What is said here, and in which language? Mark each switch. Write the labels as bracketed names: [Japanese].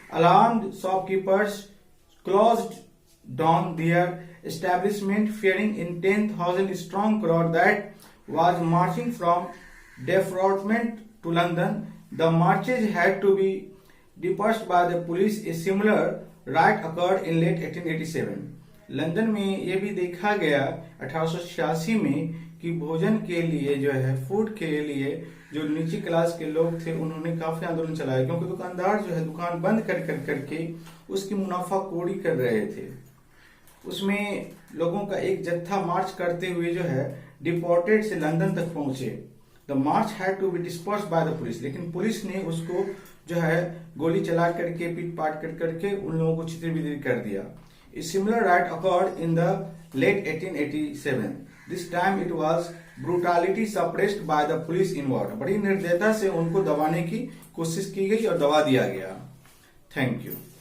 [English] Alarmed shopkeepers closed down their establishment, fearing a 10,000 strong crowd that was marching from Defraudment to London. The marches had to be dispersed by the police. A similar riot occurred in late 1887. [Hindi] London में ये भी देखा गया 1886 में कि भोजन के लिए जो है, फूड के लिए जो नीची क्लास के लोग थे उन्होंने काफी आंदोलन चलाया, क्योंकि दुकानदार जो है दुकान बंद कर करके उसकी मुनाफाखोरी कर रहे थे. उसमें लोगों का एक जत्था मार्च करते हुए जो है डिपोर्टेड से लंदन तक पहुंचे. [English] The march had to be dispersed by the police. [Hindi] लेकिन पुलिस ने उसको जो है गोली चला करके, पीट पाट कर करके उन लोगों को छितर-बितर कर दिया. [English] A similar riot occurred in the late 1887. This time it was brutality suppressed by the police involved. [Hindi] बड़ी निर्दयता से उनको दबाने की कोशिश की गई और दबा दिया गया. Thank you.